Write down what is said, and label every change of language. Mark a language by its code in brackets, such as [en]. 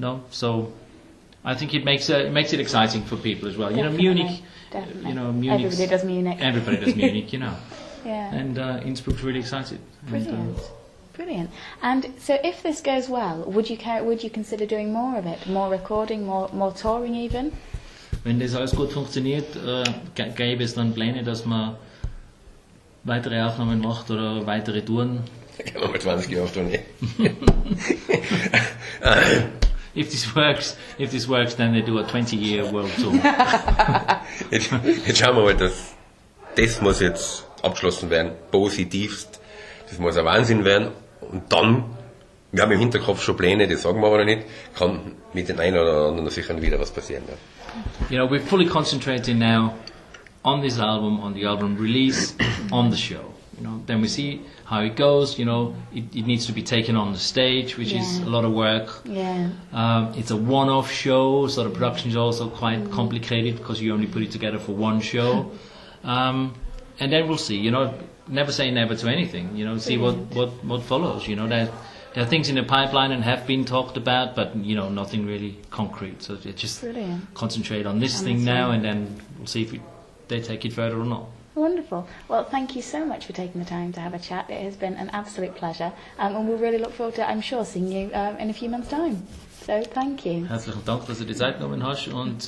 [en] So I think it makes it exciting for people as well. Definitely, Munich. Definitely. Munich. Everybody does Munich. Everybody does Munich. Yeah. And Innsbruck's really excited. Brilliant. Brilliant. And so, if this goes well, would you consider doing more of it, more recording, more touring even? [de] Wenn das alles gut funktioniert, gäbe es dann Pläne, dass man weitere Aufnahmen macht oder weitere Touren. Kann man mit 20 Jahren auf Tournee. [en] If this works, then they do a 20-year world tour. [de] Jetzt schauen wir mal, das muss jetzt abgeschlossen werden, positivst. Das muss ein Wahnsinn werden. Und dann, wir haben im Hinterkopf schon Pläne, die sagen wir aber noch nicht, kann mit den einen oder anderen sicher wieder was passieren. Ja. [en] We're fully concentrating now on this album, on the album release, on the show. Then we see how it goes. It needs to be taken on the stage, which is a lot of work. Yeah. It's a one-off show, so the production is also quite complicated because you only put it together for one show. And then we'll see. Never say never to anything. See what follows. There are things in the pipeline and have been talked about, but nothing really concrete. So just concentrate on this thing now, and then we'll see if they take it further or not. Wonderful. Well, thank you so much for taking the time to have a chat. It has been an absolute pleasure, and we'll really look forward to, I'm sure, seeing you in a few months' time. So, thank you. [de] Herzlichen Dank, dass du die Zeit genommen hast und